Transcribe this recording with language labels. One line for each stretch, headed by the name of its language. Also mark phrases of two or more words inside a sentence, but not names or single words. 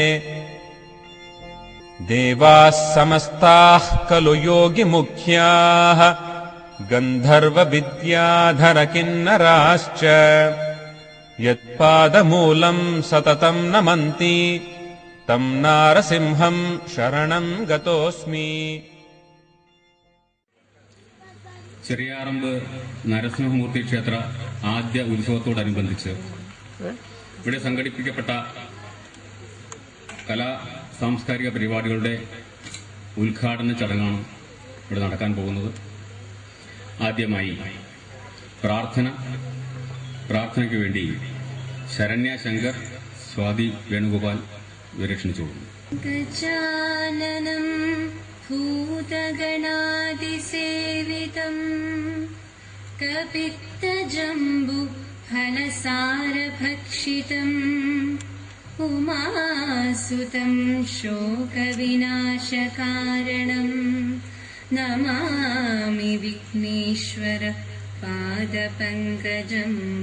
Sanskrit: देवाः समस्ताः खलु योगिमुख्याः गन्धर्व विद्याधर किन्नराश्च यत्पादमूलम् सततम् नमन्ति तम् नारसिंहम् शरणम् गतोऽस्मि।
Malayalam: ചെറിയാറമ്പ് നരസിംഹമൂർത്തി ക്ഷേത്ര ആദ്യ ഉത്സവത്തോടനുബന്ധിച്ച് ഇവിടെ സംഘടിപ്പിക്കപ്പെട്ട കലാ സാംസ്കാരിക പരിപാടികളുടെ ഉദ്ഘാടന ചടങ്ങാണ് ഇവിടെ നടക്കാൻ പോകുന്നത്. ആദ്യമായി പ്രാർത്ഥനയ്ക്ക് വേണ്ടി ശരണ്യ ശങ്കർ, സ്വാതി വേണുഗോപാൽ ഇവരെ ക്ഷണിച്ചുകൊള്ളുന്നു.
Sanskrit: भूतगणादिसेवितम् कपित्तजम्बु फलसारभक्षितम् उमासुतम् शोकविनाशकारणम् नमामि विघ्नेश्वर पादपङ्कजम्।